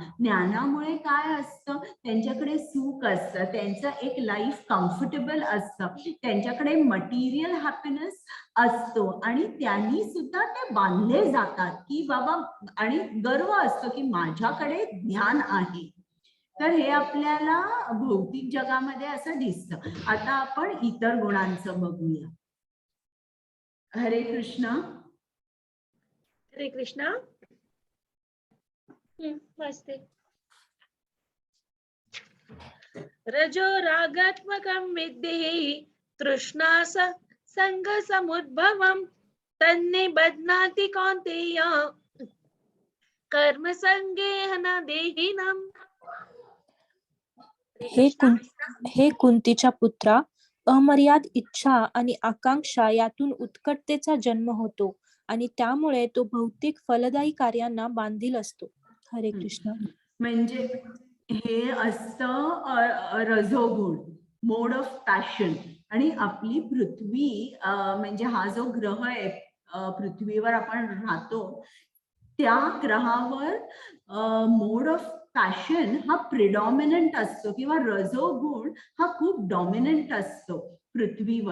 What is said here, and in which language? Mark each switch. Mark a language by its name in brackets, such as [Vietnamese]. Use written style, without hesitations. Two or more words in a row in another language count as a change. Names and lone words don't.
[Marathi] ज्ञानामुळे काय असतं, त्यांच्याकडे सुख असतं, त्यांचं एक [English] life comfortable [Marathi] असतं, त्यांच्याकडे [English] material happiness [Marathi] असतो, आणि त्यांनी सुद्धा ते बांधले जातात की बाबा, आणि गर्व असतो की माझ्याकडे ज्ञान आहे. तर हे आपल्याला भौतिक जगामध्ये असं दिसतं. आता आपण इतर गुणांचं बघूया. हरे कृष्ण. हरे कृष्णा. वाचते. [Sanskrit] रजो रागात्मकं विद्धि तृष्णास संग समुद्भवम् तन्निबध्नाति कौन्तेय कर्म संगेन देहिनम्. [Marathi] हे कुंतीच्या पुत्रा, अमर्याद इच्छा आणि आकांक्षा यातून उत्कटतेचा जन्म होतो आणि त्यामुळे तो भौतिक फलदायी कार्यांना बांधील असतो. हरे कृष्ण. म्हणजे हे असतं रजोगुण, [English] mode of passion. [Marathi] आणि आपली पृथ्वी म्हणजे हा जो ग्रह आहे, पृथ्वीवर आपण राहतो, त्या ग्रहावर [English] mode of passion [Marathi] हा प्रिडॉमिनंट असतो, किंवा रजोगुण हा खूप डॉमिनंट असतो पृथ्वीवर.